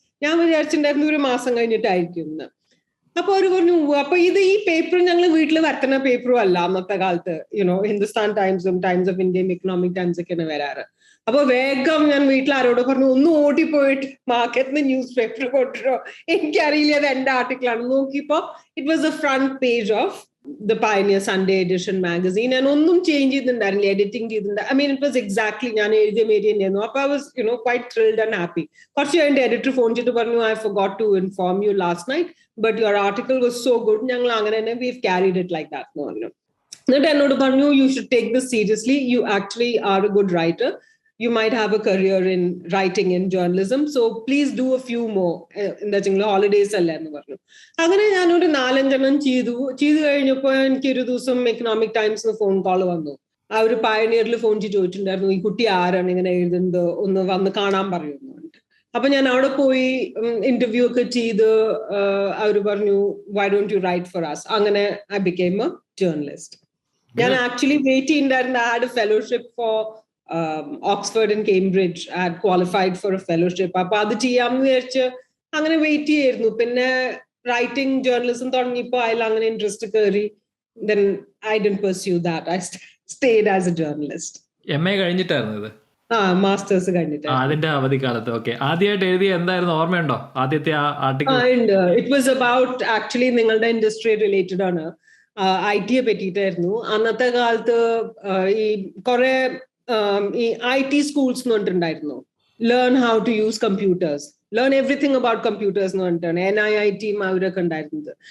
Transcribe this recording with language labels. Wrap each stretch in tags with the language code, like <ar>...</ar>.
<ml>ഞാൻ വിചാരിച്ചിട്ടുണ്ടായിരുന്നു 1 മാസം കഴിഞ്ഞിട്ടായിരിക്കും എന്ന്. അപ്പൊ അവര് പറഞ്ഞു അപ്പൊ ഈ പേപ്പർ ഞങ്ങൾ വീട്ടിൽ വരുത്തുന്ന പേപ്പറും അല്ല അന്നത്തെ കാലത്ത്, ഹിന്ദുസ്ഥാൻ ടൈംസും ടൈംസ് ഓഫ് ഇന്ത്യയും എക്കണോമിക് ടൈംസ് ഒക്കെയാണ് വരാറ്. അപ്പൊ വേഗം ഞാൻ വീട്ടിൽ ആരോട് പറഞ്ഞു, ഒന്ന് ഓടിപ്പോയിട്ട് മാർക്കറ്റിന് ന്യൂസ് പേപ്പർ കൊണ്ടിട്ടോ, എനിക്കറിയില്ല അത് എന്റെ ആർട്ടിക്കിൾ ആണ്. നോക്കിയപ്പോ</ml> <en>it was a front page of the Pioneer Sunday Edition magazine, and</en> <ml>ഒന്നും ചേഞ്ച് ചെയ്തിട്ടുണ്ടായിരുന്നില്ല, എഡിറ്റിംഗ് ചെയ്തിട്ടുണ്ട്.</ml> <en>I mean, it was exactly</en> <ml>ഞാൻ എഴുതിയ മേരി തന്നെയായിരുന്നു. അപ്പൊ</ml> <en>I was, quite thrilled and happy.</en> <ml>കുറച്ച് കഴിഞ്ഞിട്ട് എഡിറ്റർ ഫോൺ ചെയ്തിട്ട് പറഞ്ഞു,</ml> <en>I forgot to inform you last night, but your article was so good.</en> <ml>ഞങ്ങൾ അങ്ങനെ തന്നെ</ml> <en>we've carried it like that</en> <ml>എന്ന് പറഞ്ഞു. എന്നിട്ട് എന്നോട് പറഞ്ഞു,</ml> <en>you should take this seriously. You actually are a good writer. You might have a career in writing in journalism. So please do a few more.</en> <ml>എന്താ വെച്ചാൽ holidays അല്ല എന്ന് പറഞ്ഞു. അങ്ങനെ ഞാനൊരു 4-5 ചെയ്തു കഴിഞ്ഞപ്പോൾ എനിക്ക് ഒരു ദിവസം എക്കണോമിക് ടൈംസ് ഫോൺ കോൾ വന്നു. ആ ഒരു പയനിയറിൽ ഫോൺ ചെയ്ത് ചോദിച്ചിട്ടുണ്ടായിരുന്നു, ഈ കുട്ടി ആരാണ് ഇങ്ങനെ എഴുതുന്നത്, ഒന്ന് വന്ന് കാണാൻ പറയുന്നു. അപ്പൊ ഞാൻ അവിടെ പോയി ഇന്റർവ്യൂ ഒക്കെ ചെയ്ത് അവർ പറഞ്ഞു,</ml> <en>why don't you write for us?</en> <ml>അങ്ങനെ</ml> <en>I became a journalist.</en> <ml>ഞാൻ ആക്ച്വലി വെയിറ്റ് ചെയ്യുന്നുണ്ടായിരുന്നു.</ml> <en>I had a fellowship for Oxford and Cambridge. I had qualified for a fellowship.</en> <ml>അപ്പൊ അത് ചെയ്യാമെന്ന് വിചാരിച്ച് അങ്ങനെ വെയിറ്റ് ചെയ്യായിരുന്നു. പിന്നെ റൈറ്റിംഗ് ജേർണലിസം തുടങ്ങിയപ്പോ അതിൽ അങ്ങനെ ഇൻട്രസ്റ്റ് കയറി.</ml> <en>Then I didn't pursue that. I stayed as a journalist.</en> <ml>MA കഴിഞ്ഞിട്ടായിരുന്നു ഇത്? മാസ്റ്റേഴ്സ് കഴിഞ്ഞിട്ട്. അതിന്റെ അവധിക്കാലത്ത്. ഓക്കെ. ആദ്യമായിട്ട് എഴുതിയ എന്തായിരുന്നു, ഓർമ്മയുണ്ടോ ആദ്യത്തെ article?</ml> <en>it was about,</en> <ml>actually നിങ്ങളുടെ ഇൻഡസ്ട്രി റിലേറ്റഡ് ആണ്, IT പറ്റിയിട്ടായിരുന്നു. അന്നത്തെ കാലത്ത് ഈ കുറെ ഈ IT സ്കൂൾസ് എന്ന് പറഞ്ഞിട്ടുണ്ടായിരുന്നു,</ml> <en>learn how to use computers, learn everything about computers</en> <ml>എന്ന് പറഞ്ഞിട്ടാണ് NIIT അവരൊക്കെ ഉണ്ടായിരുന്നത്.</ml>